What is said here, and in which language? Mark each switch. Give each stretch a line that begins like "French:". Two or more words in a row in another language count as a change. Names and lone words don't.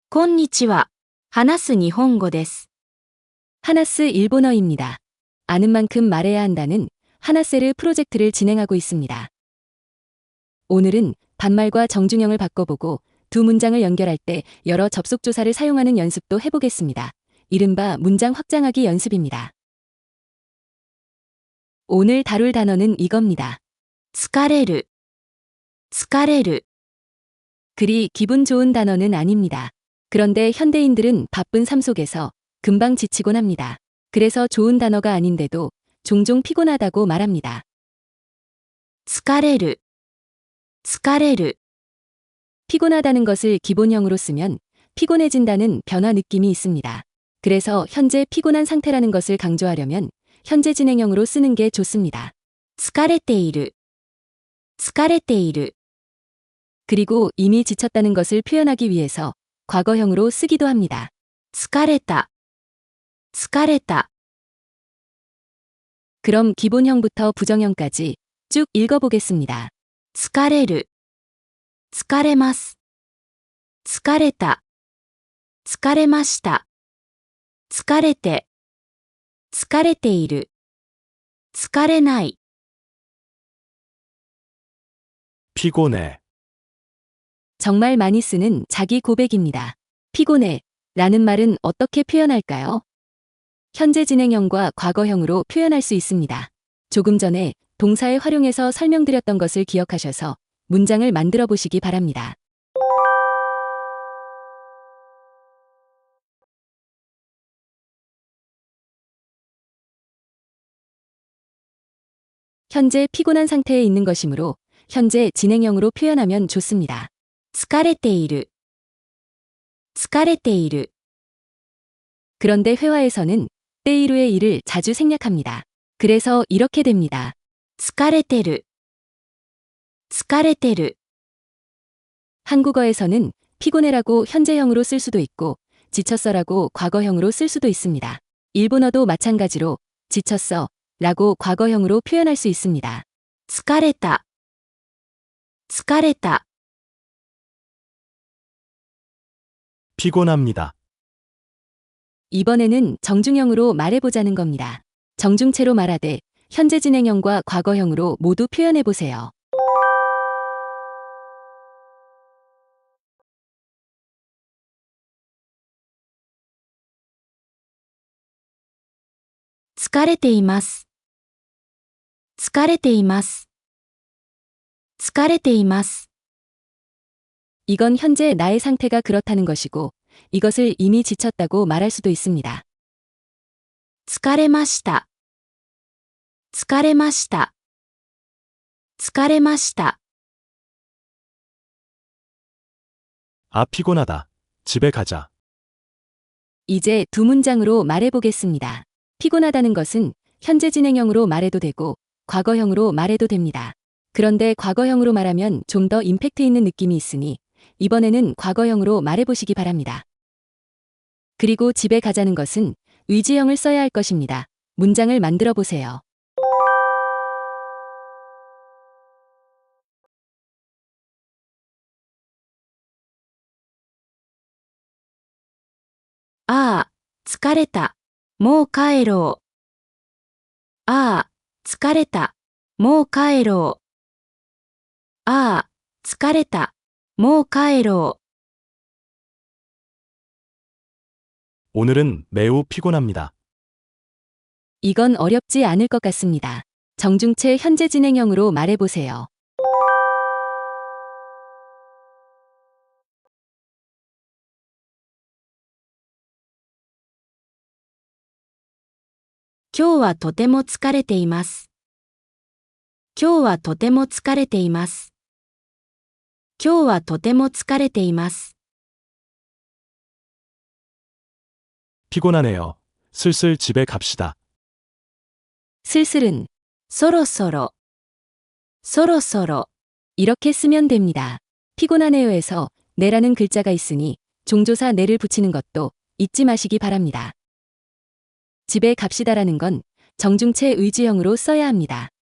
Japanese: こんにちは。話す日本語です。
Korean: 하나스 일본어입니다. 아는 만큼 말해야 한다는 하나세르 프로젝트를 진행하고 있습니다. 오늘은 반말과 정중형을 바꿔보고 두 문장을 연결할 때 여러 접속조사를 사용하는 연습도 해보겠습니다. 이른바 문장 확장하기 연습입니다. 오늘 다룰 단어는 이겁니다.
Japanese: 疲れる。疲れる。
Korean: 그리 기분 좋은 단어는 아닙니다. 그런데 현대인들은 바쁜 삶 속에서 금방 지치곤 합니다. 그래서 좋은 단어가 아닌데도 종종 피곤하다고 말합니다.
Japanese: 疲れる。疲れる。
Korean: 피곤하다는 것을 기본형으로 쓰면 피곤해진다는 변화 느낌이 있습니다. 그래서 현재 피곤한 상태라는 것을 강조하려면 현재 진행형으로 쓰는 게 좋습니다.
Japanese: 疲れている。疲れている。
Korean: 그리고 이미 지쳤다는 것을 표현하기 위해서 과거형으로 쓰기도 합니다.
Japanese: 疲れた。疲れた。
Korean: 그럼 기본형부터 부정형까지 쭉 읽어보겠습니다.
Japanese: 疲れる。疲れます。疲れた。疲れました。疲れて。疲れている。疲れない。
Korean: 피곤해. 정말 많이 쓰는 자기 고백입니다. 피곤해 라는 말은 어떻게 표현할까요? 현재 진행형과 과거형으로 표현할 수 있습니다. 조금 전에 동사에 활용해서 설명드렸던 것을 기억하셔서 문장을 만들어 보시기 바랍니다. 현재 피곤한 상태에 있는 것이므로 현재 진행형으로 표현하면 좋습니다.
Japanese: 疲れている。疲れている。
Korean: 그런데 회화에서는 때이루의 일을 자주 생략합니다. 그래서 이렇게 됩니다.
Japanese: 疲れてる。疲れてる。
Korean: 한국어에서는 피곤해라고 현재형으로 쓸 수도 있고 지쳤어라고 과거형으로 쓸 수도 있습니다. 일본어도 마찬가지로 지쳤어 라고 과거형으로 표현할 수 있습니다.
Japanese: 疲れた。疲れた。
Korean: 피곤합니다. 이번에는 정중형으로 말해보자는 겁니다. 정중체로 말하되 현재 진행형과 과거형으로 모두 표현해보세요.
Japanese: " 疲れています。疲れています。疲れています。 이건 현재 나의 상태가 그렇다는 것이고 이것을 이미 지쳤다고 말할 수도 있습니다. 疲れました。疲れました。疲れました。
Korean: 아, 피곤하다. 집에 가자. 이제 두 문장으로 말해보겠습니다. 피곤하다는 것은 현재 진행형으로 말해도 되고 과거형으로 말해도 됩니다. 그런데 과거형으로 말하면 좀 더 임팩트 있는 느낌이 있으니 이번에는 과거형으로 말해보시기 바랍니다. 그리고 집에 가자는 것은 의지형을 써야 할 것입니다. 문장을 만들어 보세요.
Japanese: "ああ、疲れた。もう帰ろう。ああ、疲れた。もう帰ろう。ああ、疲れた。もう帰ろう。
Korean: 오늘은 매우 피곤합니다. 이건 어렵지 않을 것 같습니다. 정중체 현재 진행형으로 말해보세요.
Japanese: " 今日はとても疲れています。今日はとても疲れています。今日はとても疲れています。
Korean: 피곤하네요. 슬슬 집에 갑시다. 슬슬은
Japanese: そろそろ。そろそろ。
Korean: 이렇게 쓰면 됩니다. 피곤하네요에서 네라는 글자가 있으니 종조사 네를 붙이는 것도 잊지 마시기 바랍니다. 집에 갑시다라는 건 정중체 의지형으로 써야 합니다.